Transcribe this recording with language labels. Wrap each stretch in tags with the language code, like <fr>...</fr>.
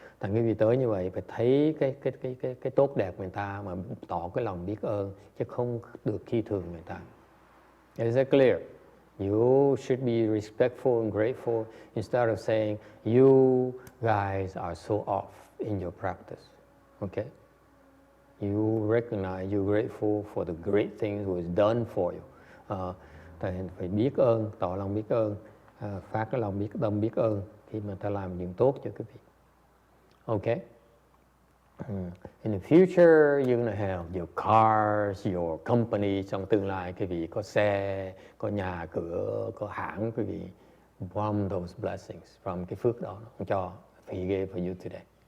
<vi>Thành quý vị tới như vậy phải thấy cái tốt đẹp người ta mà tỏ cái lòng biết ơn chứ không được khi thường người ta.</vi> <en>Is that clear? You should be respectful and grateful instead of saying you guys are so off in your practice. Okay? You recognize you're grateful for the great things was done for you.</en> <vi>phải biết ơn, tỏ lòng biết ơn, phát cái lòng biết ơn khi mà ta làm chuyện tốt cho cái việc.</vi> <en>Okay. In the future, you're gonna have your cars, your company.</en> <vi>Trong tương lai, quý vị có xe, có nhà cửa, có hãng, quý vị</vi> <en>from those blessings,</en> <vi>from cái phước đó ông cho,</vi> <en>He gave for you today.</en>